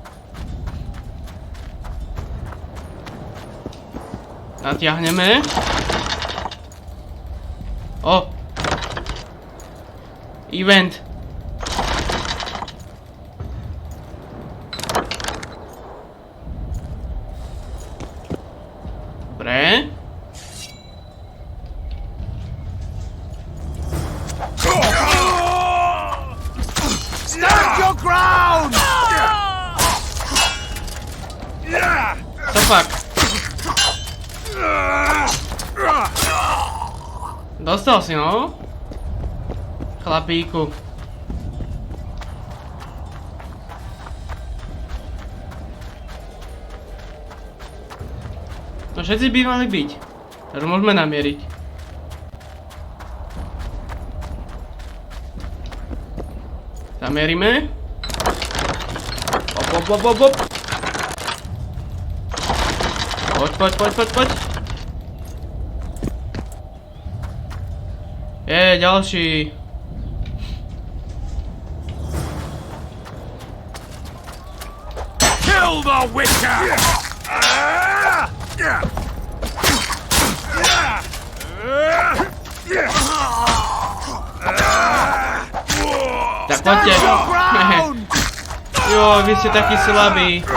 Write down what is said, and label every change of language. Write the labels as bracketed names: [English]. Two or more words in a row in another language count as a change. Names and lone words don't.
[Slovak] Natiahneme. O! Event. Dobre. [English] Stand your ground! [Slovak] Co fuck? Dostal si, no? Chlapíku. No všetci by mali byť. Takže môžeme namieriť. Zamierime. Op, op, op, op, op. Poď, poď, poď, poď, poď. Ďalší. [English] Kill the Witcher! [Slovak] Tak poďte. Jo, vy ste takí slabí.